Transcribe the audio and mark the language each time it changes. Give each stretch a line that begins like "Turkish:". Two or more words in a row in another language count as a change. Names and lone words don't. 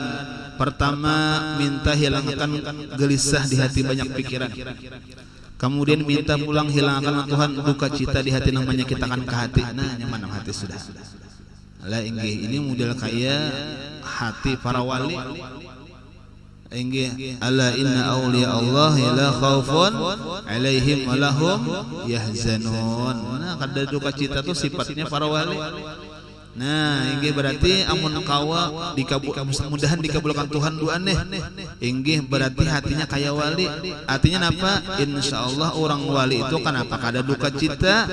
Banjar: Pertama minta hilangkan gelisah di hati banyak pikiran. Kemudian minta pulang hilangkan Tuhan duka cita di hati namanya kita kan ke hati. Nah nyaman hati sudah. Lah inggih ini model kaya hati para wali.
Arabic: Inggih ألا إن أولياء الله لا خوف عليهم ولهم يحزنون.
Banjar: Nah kada duka cita itu sifatnya para wali. Nah inggih berarti amun kawa mudah-mudahan dikabulkan Tuhan doa nih. Inggih berarti hatinya kaya wali. Artinya apa? Insyaallah orang wali itu kenapa kada duka cita?